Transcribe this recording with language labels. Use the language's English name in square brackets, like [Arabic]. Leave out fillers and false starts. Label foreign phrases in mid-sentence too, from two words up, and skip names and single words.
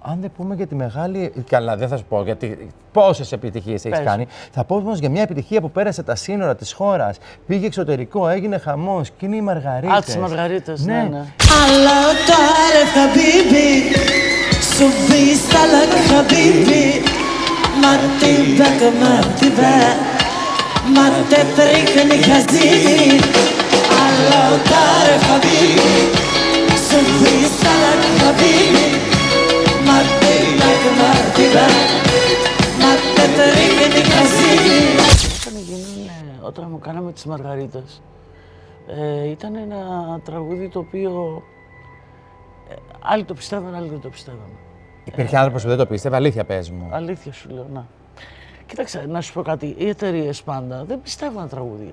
[Greek] Αν δεν πούμε για τη μεγάλη. Καλά, δεν θα σου πω γιατί πόσες επιτυχίες έχεις κάνει. Θα πω όμως για μια επιτυχία που πέρασε τα σύνορα της χώρας. Πήγε εξωτερικό, έγινε χαμός και είναι οι Μαργαρίτες. Α, τις Μαργαρίτες, ναι. [Arabic] الله تعرف حبيبي شو بيسألك حبيبي مرتبك مرتبك ما تتركني حزين الله تعرف حبيبي شو بيسألك حبيبي مرتبك مرتبك ما تتركني حزين. [Greek] Όταν μου κάναμε τις Μαργαρίτες, ήταν ένα τραγούδι το οποίο άλλοι το πιστεύαν, άλλοι δεν το πιστεύαν. Υπήρχε άνθρωπος που δεν το πίστευε, αλήθεια πες μου. Αλήθεια σου λέω, να. Κοίταξε, να σου πω κάτι, οι εταιρείες πάντα δεν πιστεύουν τραγούδια.